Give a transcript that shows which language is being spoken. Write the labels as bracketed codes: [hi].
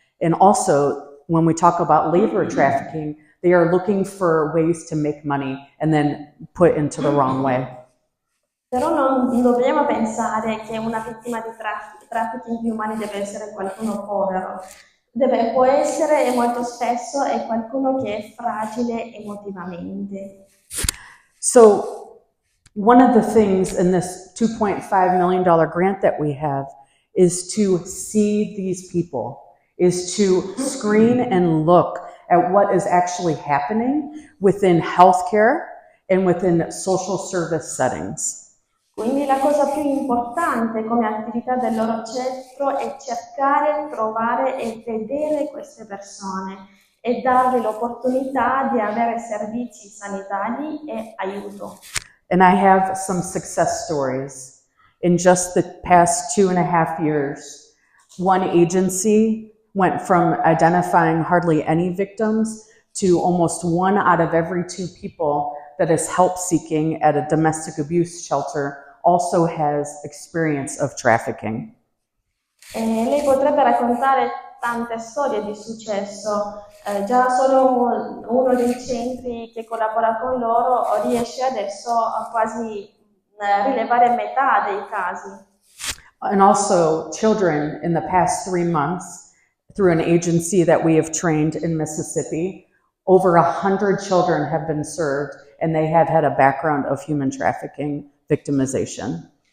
[en] And also, when we talk about labor trafficking, they are looking for ways to make money and then put into the wrong way. [it] Però non dobbiamo pensare che una vittima di trafficking di umani deve essere qualcuno povero. Può essere, e molto spesso, è qualcuno che è fragile emotivamente. [en] So, one of the things in this $2.5 million grant that we have is to see these people, is to screen and look at what is actually happening within healthcare and within social service settings. [it] Quindi la cosa più importante come attività del loro centro è cercare, trovare e vedere queste persone e dargli l'opportunità di avere servizi sanitari e aiuto. [en] And I have some success stories. In just the past 2.5 years, one agency went from identifying hardly any victims to almost 1 out of every 2 people that is help seeking at a domestic abuse shelter also has experience of trafficking. [it] Lei potrebbe raccontare tante storie di successo. Già solo uno dei centri che collabora con loro riesce adesso a quasi rilevare metà dei casi. [en] And also children in the past 3 months, through an agency that we have trained in Mississippi, over 100 children have been served and they have had a background of human trafficking victimization.